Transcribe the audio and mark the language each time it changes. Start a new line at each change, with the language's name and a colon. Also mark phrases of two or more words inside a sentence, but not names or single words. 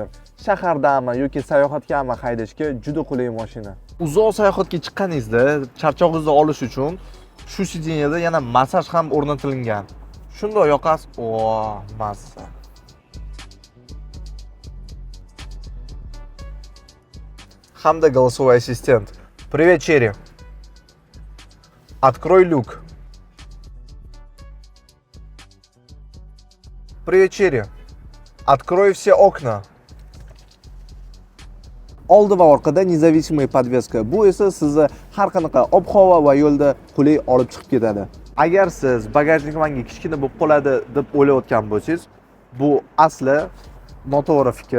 Uzbek: Shahardami yoki sayohatgami haydashga juda qulay mashina. Uzoq sayohatga chiqqaningizda charchog'ingizni olish uchun shu sideniyada yana massaj ham o'rnatilgan. Shunday yoqasiz. Massa. Hamda
Russian: голосовой ассистент. Привет, Черри. Открой люк. Привет, Черри. Открой все окна.
Uzbek: Oldi va orqada
Russian: независимый подвеска.
Uzbek: Bu esa sizni har qanaqa ob-havo va yo'lda qulay olib chiqib ketadi. Agar siz bagajnik manga kichkina bo'lib qoladi deb o'ylayotgan bo'lsangiz, bu asli noto'g'ri fikr.